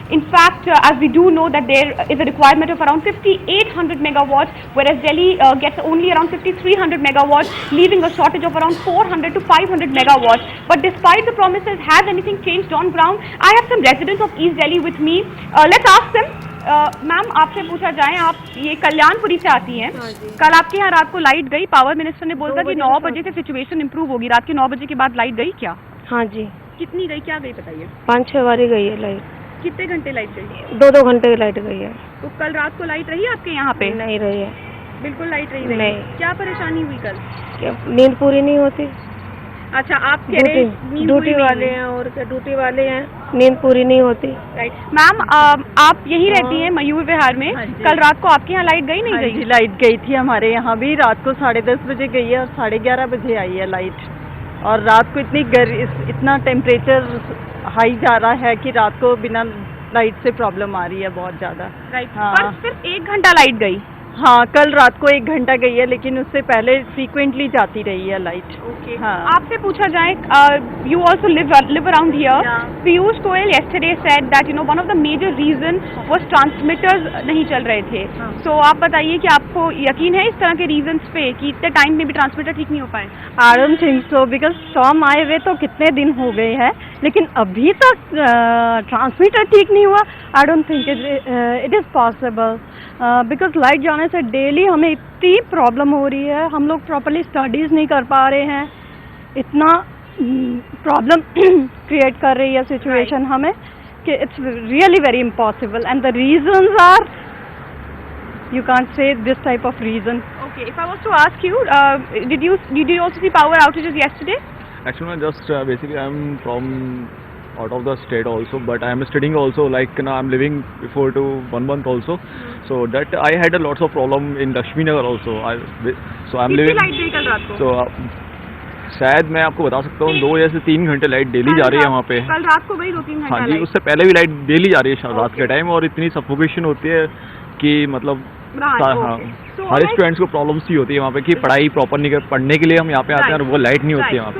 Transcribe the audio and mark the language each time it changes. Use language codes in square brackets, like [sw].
[en] In fact, as we do know that there is a requirement of around 5,800 megawatts, whereas Delhi gets only around 5,300 megawatts, leaving a shortage of around 400 to 500 megawatts. But despite the promises, has anything changed on ground? I have some residents of East Delhi with me. Let's ask them. [hi] Ma'am, आपसे पूछा जाए, आप ये कल्याणपुरी से आती हैं. कल आपके यहाँ रात को लाइट गई. पावर मिनिस्टर ने बोला कि 9 बजे से सिचुएशन इंप्रूव होगी. रात के 9 बजे के बाद लाइट गई क्या? हाँ जी. कितनी गई, क्या गई बताइए? 5-6 बारी गई है लाइट. कितने घंटे लाइट गई? 2-2 घंटे की लाइट गई है. तो कल रात को लाइट रही आपके यहाँ पे? नहीं रही है. बिल्कुल लाइट रही नहीं. क्या परेशानी हुई कल? नींद पूरी नहीं होती. अच्छा, आप कह रहे हैं ड्यूटी वाले हैं और ड्यूटी वाले हैं, नींद पूरी नहीं होती. राइट. मैम, आप यहीं रहती हैं मयूर विहार में. कल रात को आपके यहाँ लाइट गई नहीं गई? लाइट गई थी हमारे यहाँ भी. रात को 10:30 बजे गई है और 11:30 बजे आई है लाइट. और रात को इतना टेम्परेचर हाई जा रहा है कि रात को बिना लाइट से प्रॉब्लम आ रही है बहुत ज्यादा. राइट. पर सिर्फ 1 घंटा लाइट गई. हाँ, कल रात को 1 घंटा गई है, लेकिन उससे पहले फ्रीक्वेंटली जाती रही है लाइट। [en] Okay. [hi] हाँ। आपसे पूछा जाए, [en] you also live around here. Yeah. Piyush Goyal yesterday said that one of the major reason was transmitters [hi] नहीं चल रहे थे. हाँ. So आप बताइए कि आपको यकीन है इस तरह के reasons पे कि इतने टाइम में भी ट्रांसमीटर ठीक नहीं हो पाए? [en] I don't think so, because [hi] storm आए हुए तो कितने दिन हो गए हैं, लेकिन अभी तक ट्रांसमीटर ठीक नहीं हुआ। [en] I don't think it is possible, because [hi] light जाने से डेली हमें इतनी प्रॉब्लम हो रही है, हम लोग प्रॉपरली स्टडीज नहीं कर पा रहे हैं, इतना प्रॉब्लम क्रिएट कर रही है सिचुएशन हमें कि [en] It's really very impossible, and the reasons are, you can't say this type of reason. Okay, if I was to ask you, did you also see power outages yesterday? Actually, basically I'm from out of the state also, but I am studying also. Like now, I'm living before to 1 month also, so that I had a lots of problem in Lakshmi Nagar also. So I'm living. [hi] कितनी light गई कल रात को? So शायद मैं आपको बता सकता हूँ 2 या से 3 घंटे लाइट डेली जा रही है वहाँ पे। कल रात को गई 2-3 घंटे। हाँ जी, उससे पहले भी लाइट डेली जा रही है रात के टाइम, और इतनी सफोकेशन होती है कि मतलब हाँ, हर स्टूडेंट्स को प्रॉब्लम्स ही होती है वहाँ पे कि पढ़ाई प्रॉपर नहीं कर, पढ़ने के लिए हम यहाँ पे आते हैं और वो लाइट नहीं होती है वहाँ पे।